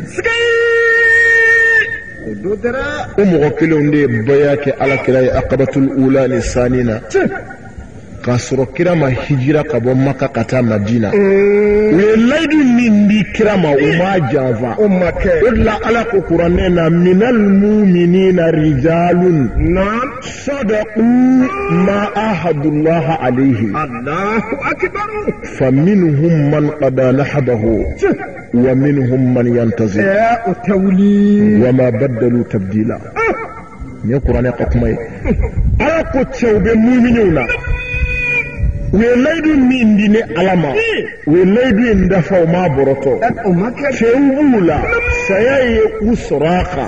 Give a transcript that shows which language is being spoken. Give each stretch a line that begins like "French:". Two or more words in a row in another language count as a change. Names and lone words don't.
Bambara: siga o don dɛrɛ. o mɔgɔ kelenw de ye baya kɛ ala kira ye akabatul ula ni sani na. k'a sɔrɔ kira ma hijira ka bɔ maka ka taa madina. u ye layidu min di kira ma o ma janfa. o ma kɛ. o de la ala ko kuranɛ na
Arabic: من المؤمنين رجال.
Bambara: naam.
Arabic: صدقوا ما عاهدوا الله عليه. الله أكبر. فمنهم من قضى نحبه ومنهم من ينتظر.
Bambara: o tɛ wuli.
Arabic: وما بدلوا تبديلا.
Bambara: nin ye kuranɛ ka kuma ye. ala ko cɛw bɛ muminɛw na. u ye layidu min di ni ala ma. u ye layidu in dafa u m'a bɔrɔtɔ. o ma kɛ. cɛw b'u la. saya ye u sɔrɔ a kan.